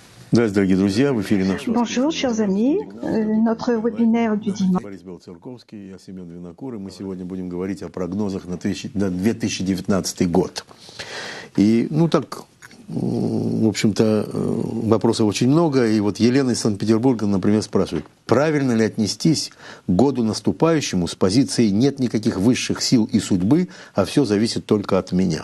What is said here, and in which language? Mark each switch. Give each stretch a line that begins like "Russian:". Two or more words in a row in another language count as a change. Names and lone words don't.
Russian: Здравствуйте, дорогие друзья, в эфире наш
French: Bonjour, chers amis. Notre webinaire du dimanche.
Russian: Борис Белоцерковский, я Семен Винокур, и мы сегодня будем говорить о прогнозах на 2019 год. И, в общем-то, вопросов очень много. И вот Елена из Санкт-Петербурга, например, спрашивает, правильно ли отнестись к году наступающему с позиции «нет никаких высших сил и судьбы, а все зависит только от меня»?